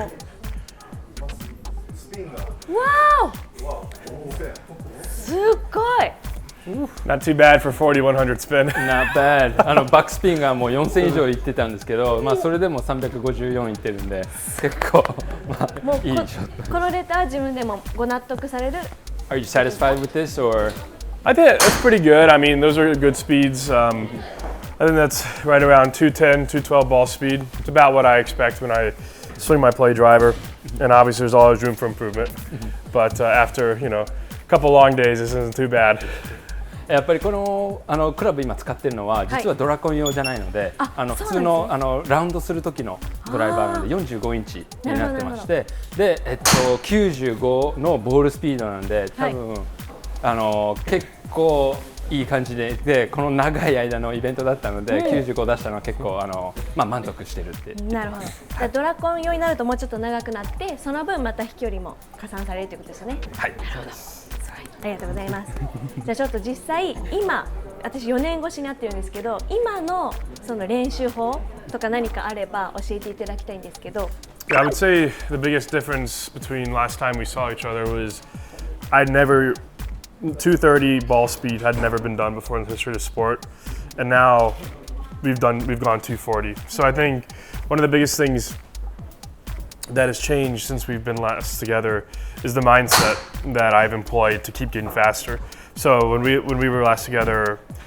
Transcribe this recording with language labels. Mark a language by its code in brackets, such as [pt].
[ja] わお。すっごい。 [en] Not too bad for 4100 spin. Not bad. [ja] バックスピンがもう4000以上いってたんですけど、まあそれでも354いってるんで結構まあいいショット。このレターは自分でもご納得される。 [en] Are you satisfied with this or? I think that's pretty good. I mean, those are good speeds. I think that's right around 210, 212 ball speed. It's about what I expect when I swing my play driver. And obviously, there's always room for improvement. But after a couple long days, this isn't too bad. [ja] やっぱりこのクラブ今使ってるのは実はドラコン用じゃないので、普通のラウンドする時のドライバーなので45インチになってまして、で95のボールスピードなんで多分、結構いい感じでこの長い間のイベントだったので、95出したのは結構満足してるって。なるほど。ドラコン用になるともうちょっと長くなって、その分また飛距離も加算されるということですよね。はい。なるほど。ありがとうございます。じゃあちょっと実際今私4年越しになってるんですけど、今のその練習法とか何かあれば教えていただきたいんですけど。 [en] Yeah, I would say the biggest difference between last time we saw each other was I'd never 230 ball speed had never been done before in the history of the sport, and now we've gone 240. So I think one of the biggest things that has changed since we've been last together is the mindset that I've employed to keep getting faster. So when we were last together,